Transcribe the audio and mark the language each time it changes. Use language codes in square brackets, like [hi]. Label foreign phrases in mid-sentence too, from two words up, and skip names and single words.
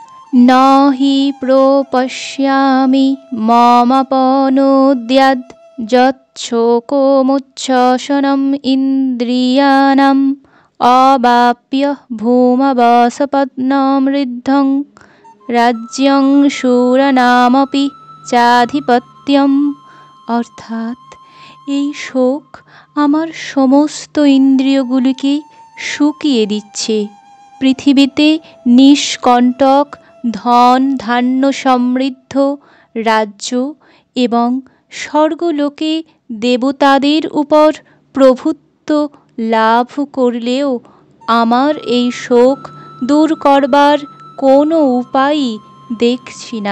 [sa] न हि प्रोपश्यामि ममपनोद्याद् यच्छोकमुच्छ्वसनम् इन्द्रियाणाम् अवाप्य भूमवसपत्नमृद्धं राज्यं শূরাণামপি চাধিপত্যম। [bn] অর্থাৎ এই শোক আমার সমস্ত ইন্দ্রিয়গুলিকে শুকিয়ে দিচ্ছে। পৃথিবীতে নিষ্কণ্টক ধন ধান্য সমৃদ্ধ রাজ্য এবং স্বর্গলোকে দেবতাদের উপর প্রভুত্ব লাভ করলেও আমার এই শোক দূর করবার কোনো উপায়ই দেখছি না।